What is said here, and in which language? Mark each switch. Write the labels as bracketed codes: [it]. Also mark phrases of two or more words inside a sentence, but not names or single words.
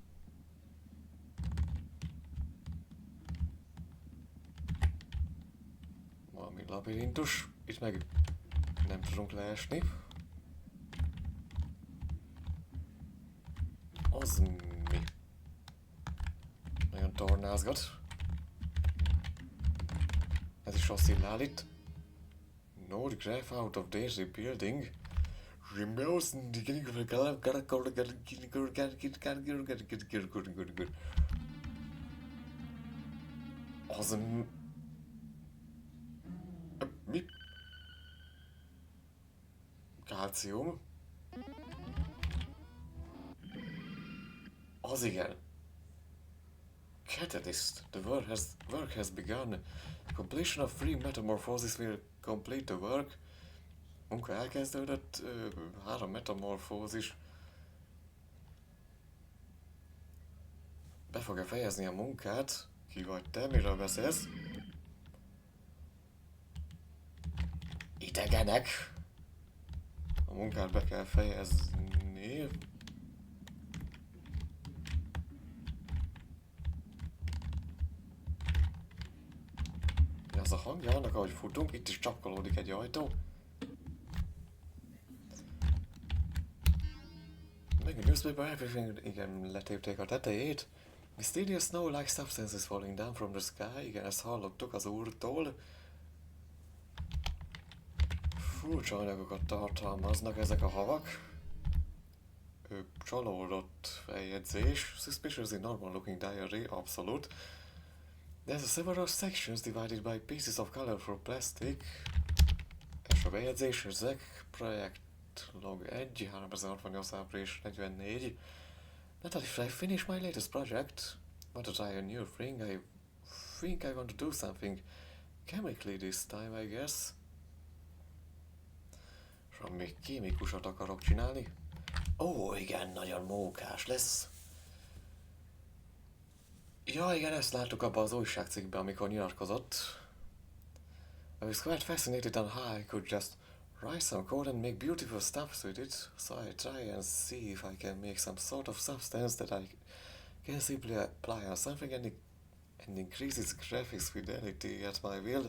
[hu] Valami labirintus. Itt meg nem tudunk leesni. Az mi? Nagyon tornázgat. Ez is oszcillál itt. [en] No, the graph out of this building. [hu] Az mi? Kálcium? Az igen. [en] Catalyst. The work has begun. Completion of 3 metamorphosis will complete the work. [hu] Munka elkezdődött, 3 metamorfózis. Be fogja fejezni a munkát. Ki vagy te? Miről beszélsz? Idegenek. A munkát be kell fejezni. Az a hangja annak, ahogy futunk, itt is csapkolódik egy ajtó. Meg a [en] newspaper, everything, [hu] igen, letépték a tetejét. [en] Mysterious snow-like substances falling down from the sky, [hu] igen, ezt hallottuk az úrtól. Furcsa anyagokat tartalmaznak ezek a havak. Csalódott feljegyzés. [en] Suspiciously normal looking diary, abszolút. There's a several sections divided by pieces of colorful plastic. [hu] És a bejegyzés, ezek projekt log 1, 368. április 44. [en] Not if I finish my latest project, want to try a new thing, I think I want to do something chemically this time, I guess. [hu] És még kémikusat akarok csinálni. Ó, igen, nagyon mókás lesz. Ja, igen, ezt láttuk abban az újságcikkben, amikor nyilatkozott. [en] I was quite fascinated on how I could just write some code and make beautiful stuff with it, so I try and see if I can make some sort of substance that I can simply apply on something and increase its graphics fidelity at my will.